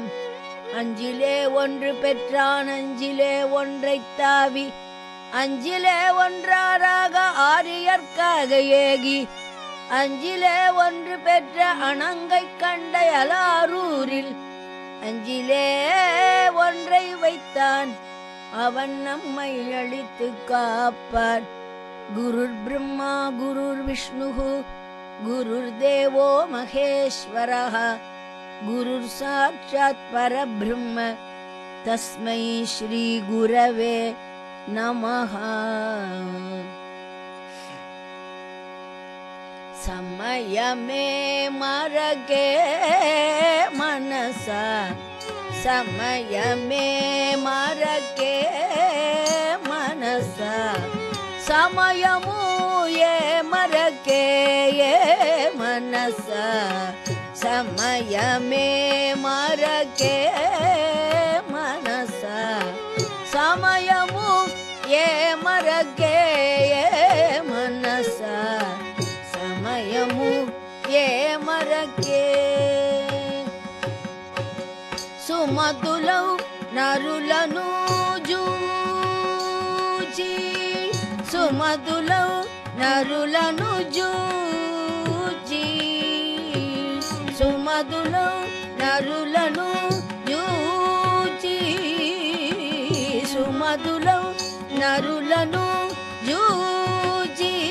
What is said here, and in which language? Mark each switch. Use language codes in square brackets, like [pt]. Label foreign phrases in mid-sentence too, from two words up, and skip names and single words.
[ta] அஞ்சிலே ஒன்று பெற்றான் அஞ்சிலே ஒன்றைத் தாவி, அஞ்சிலே ஒன்றாராக ஆரியற்காக ஏகி, அஞ்சிலே ஒன்று பெற்ற அணங்கை கண்ட அலாரூரில் அஞ்சிலே ஒன்றை வைத்தான், அவன் நம்மை அழித்து காப்பான். [sa] गुरुर् ब्रह्मा गुरुर् विष्णुः गुरुर् देवो महेश्वरः गुरुर् साक्षात् परब्रह्म तस्मै श्री गुरवे नमः. [te] సమయమే మరకే మనసా, సమయమే మరకే మనసా, సమయము ఏ మరకే మనసా, సమయమే మరకే మనసా, సమయము ఏ మరకే మనసా, సమయము ఏ మరకే. సుమతులౌ నరులను జూచి, సుమతులౌ నరులను జూచి, సుమతులౌ నరులను జూచి, సుమతులౌ నరులను జూచి,